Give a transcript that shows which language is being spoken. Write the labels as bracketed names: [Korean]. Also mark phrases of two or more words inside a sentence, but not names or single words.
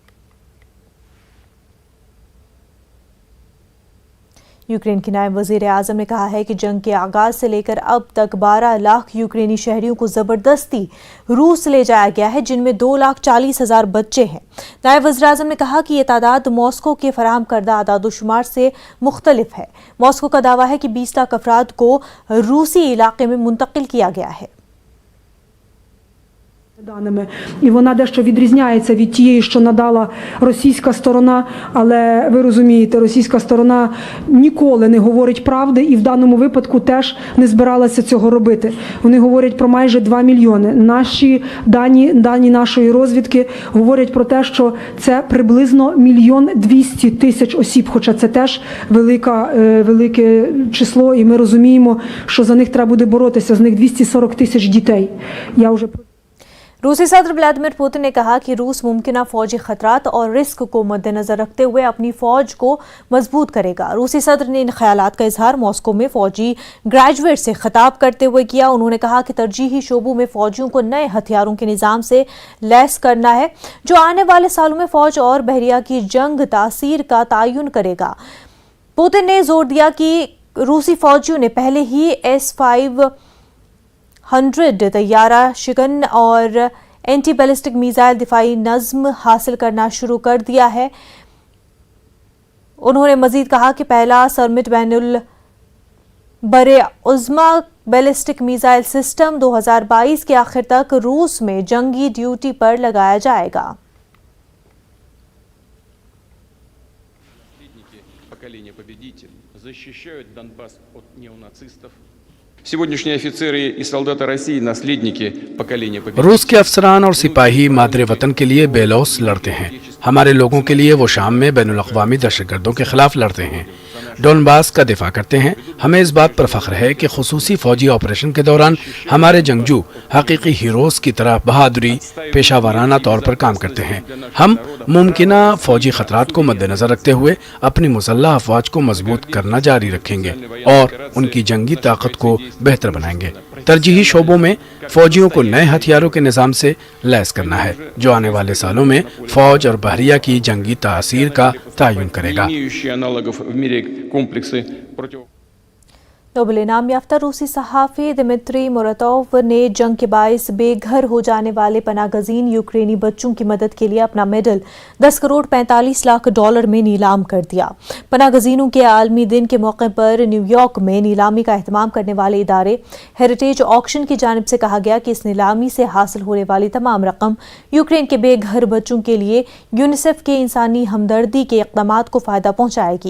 [Urdu] یوکرین کے نائب وزیر اعظم نے کہا ہے کہ جنگ کے آغاز سے لے کر اب تک 12 لاکھ یوکرینی شہریوں کو زبردستی روس لے جایا گیا ہے، جن میں 2,40,000 بچے ہیں. نائب وزیر اعظم نے کہا کہ یہ تعداد ماسکو کے فراہم کردہ اعداد و شمار سے مختلف ہے. ماسکو کا دعویٰ ہے کہ 20 لاکھ افراد کو روسی علاقے میں منتقل کیا گیا ہے. [Ukrainian] Даними. І вона дещо відрізняється від тієї, що надала російська сторона, але ви розумієте, російська сторона ніколи не говорить правди і в даному випадку теж не збиралася цього робити. Вони говорять про майже 2 мільйони. Наші дані нашої розвідки говорять про те, що це приблизно 1,2 мільйона осіб, хоча це теж велике число, і ми розуміємо, що за них треба буде боротися, з них 240 тисяч дітей. Я вже [Urdu] روسی صدر ولادیمیر پوتن نے کہا کہ روس ممکنہ فوجی خطرات اور رسک کو مدنظر رکھتے ہوئے اپنی فوج کو مضبوط کرے گا. روسی صدر نے ان خیالات کا اظہار ماسکو میں فوجی گریجویٹ سے خطاب کرتے ہوئے کیا. انہوں نے کہا کہ ترجیحی شعبوں میں فوجیوں کو نئے ہتھیاروں کے نظام سے لیس کرنا ہے، جو آنے والے سالوں میں فوج اور بحریہ کی جنگی تاثیر کا تعین کرے گا. پوتن نے زور دیا کہ روسی فوجیوں نے پہلے ہی S-500 طیارہ شکن اور اینٹی بیلسٹک میزائل دفاعی نظم حاصل کرنا شروع کر دیا ہے۔ انہوں نے مزید کہا کہ پہلا سرمٹ بین البرعظما بیلسٹک میزائل سسٹم 2022 کے آخر تک روس میں جنگی ڈیوٹی پر لگایا جائے گا۔ [Russian] Сегодняшние офицеры и солдаты России – наследники поколения победителей. [Urdu] روس کے افسران اور سپاہی مادر وطن کے لیے بے لوث لڑتے ہیں۔ ہمارے لوگوں کے لیے وہ شام میں بین الاقوامی دہشت گردوں کے خلاف لڑتے ہیں، ڈونباس کا دفاع کرتے ہیں۔ ہمیں اس بات پر فخر ہے کہ خصوصی فوجی آپریشن کے دوران ہمارے جنگجو حقیقی ہیروز کی طرح بہادری پیشہ ورانہ طور پر کام کرتے ہیں۔ ہم ممکنہ فوجی خطرات کو مد نظر رکھتے ہوئے اپنی مسلح افواج کو مضبوط کرنا جاری رکھیں گے اور ان کی جنگی طاقت کو بہتر بنائیں گے۔ ترجیحی شعبوں میں فوجیوں کو نئے ہتھیاروں کے نظام سے لیس کرنا ہے جو آنے والے سالوں میں فوج اور بحریہ کی جنگی تاثیر کا تعین کرے گا۔ [Russian] Имеющие аналогов в мире комплексы против... [Urdu] نوبل انعام یافتہ روسی صحافی دمتری موراتوف نے جنگ کے باعث بے گھر ہو جانے والے پناہ گزین یوکرینی بچوں کی مدد کے لیے اپنا میڈل 10 کروڑ 45 لاکھ ڈالر میں نیلام کر دیا۔ پناہ گزینوں کے عالمی دن کے موقع پر نیو یارک میں نیلامی کا اہتمام کرنے والے ادارے ہیریٹیج آکشن کی جانب سے کہا گیا کہ اس نیلامی سے حاصل ہونے والی تمام رقم یوکرین کے بے گھر بچوں کے لیے یونیسیف کے انسانی ہمدردی کے اقدامات کو فائدہ پہنچائے گی۔